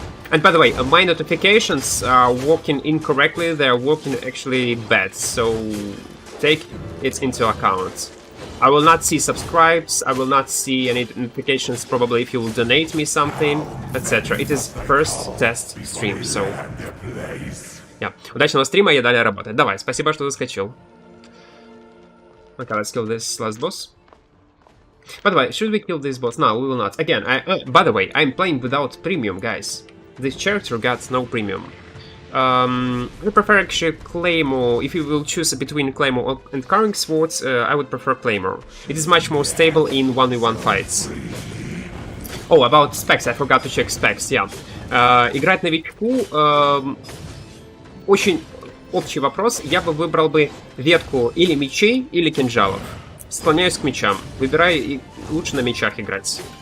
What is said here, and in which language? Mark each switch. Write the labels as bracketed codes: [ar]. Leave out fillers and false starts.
[en] And by the way, my notifications are working incorrectly. They are working actually bad. So take it into account. I will not see subscribes, I will not see any notifications probably if you will donate me something, etc. It is first test stream, so... Yeah. [ru] Удачного стрима, я далее работать. Давай, спасибо, что заскочил. [en] Okay, let's kill this last boss. By the way, should we kill this boss? No, we will not. Again, by the way, I'm playing without premium, guys. This character got no premium. I prefer actually Claymore. If you will choose between Claymore and Carving Swords, I would prefer Claymore. It is much more stable in 1v1 fights. Oh, about specs, I forgot to check specs, yeah. [ru] Играть новичку, очень общий вопрос. Я бы выбрал бы ветку или мечей, или кинжалов. Склоняюсь к мечам. Выбираю лучше на мечах играть.